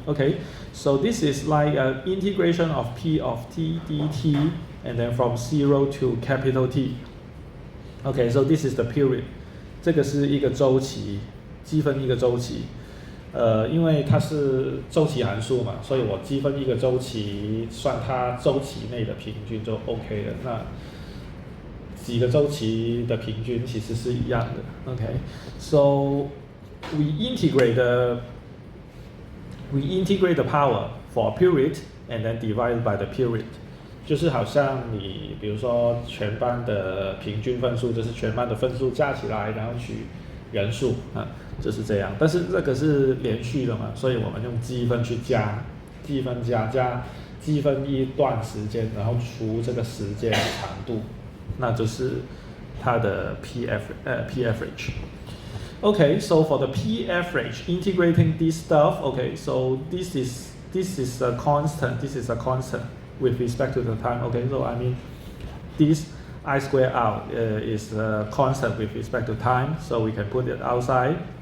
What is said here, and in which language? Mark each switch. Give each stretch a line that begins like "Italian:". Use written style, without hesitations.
English: Okay, so this is like an integration of P of t dt, and then from 0 to capital T. Okay, so this is the period.
Chinese: 这个是一个周期，积分一个周期。因为它是周期函数嘛，所以我积分一个周期，算它周期内的平均就 OK 了。那几个周期的平均其实是一样的。
English: Okay, so we integrate the power for a period and then divide by the period.
Chinese: 就是好像你比如说全班的平均分数，就是全班的分数加起来，然后取人数就是这样。但是这个是连续的嘛，所以我们用积分去加，积分加积分一段时间，然后除这个时间长度，那就是它的 P average.
English: Okay, so for the P average, integrating this stuff, okay, so this is a constant. This is a constant with respect to the time. Okay, so I mean this I square out is a constant with respect to time, so we can put it outside.